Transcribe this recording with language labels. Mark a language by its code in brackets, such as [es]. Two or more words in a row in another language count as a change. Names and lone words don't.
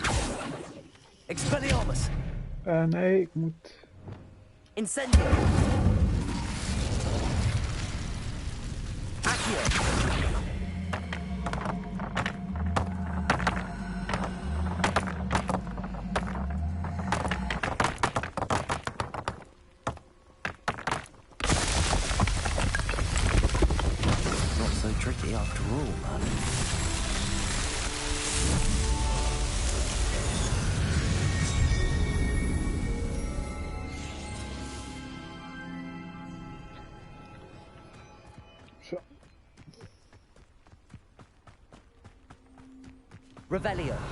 [nl] Expelliarmus. Nee, ik moet... Incendio. Accio. [en] Not so tricky after all, man. [nl] Zo. Revelio.